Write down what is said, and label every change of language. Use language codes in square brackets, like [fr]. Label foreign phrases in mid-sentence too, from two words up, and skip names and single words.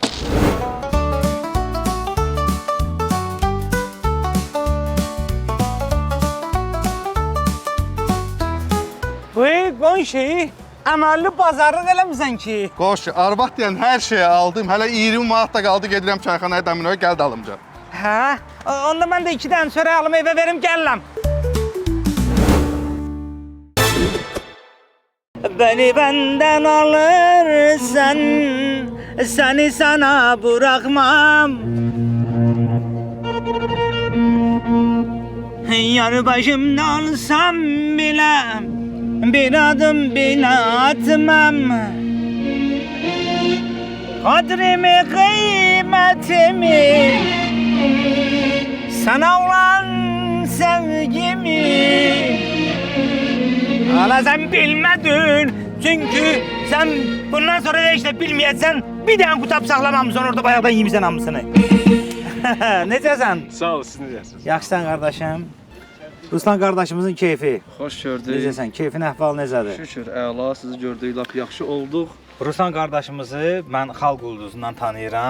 [az] Qonşu, əməlli bazarlıq eləmirsən ki. Qonşu, arvad deyən hər şeyi aldım. Hələ 20 manat da qaldı, gedirəm çayxanaya Dəmiröyə, gəl dalımca. Onda mən də 2 dənə çörək alım, evə verim, gəlirəm. [tr] Beni benden alırsan, seni sana bırakmam. Yanı başımda olsam bile, bir adım bile atmam. Kadrimi, kıymetimi, sana olan sevgimi hala sen bilmedin. Çünkü sen bundan sonra da işte bilmeyeceksen bir tane [az] kutab saxlamamışsan orada bayaqdan yiymişsən hamısını. Necəsən? Sağ ol, siz necəsiniz? Yaxşısan qardaşım. Ruslan qardaşımızın keyfi. Xoş gördük. Necəsən? Keyfin əhval necədir? Şükür, əla, sizi gördük, lap yaxşı olduq. Ruslan qardaşımızı mən Xalq Ulduzundan tanıyıram.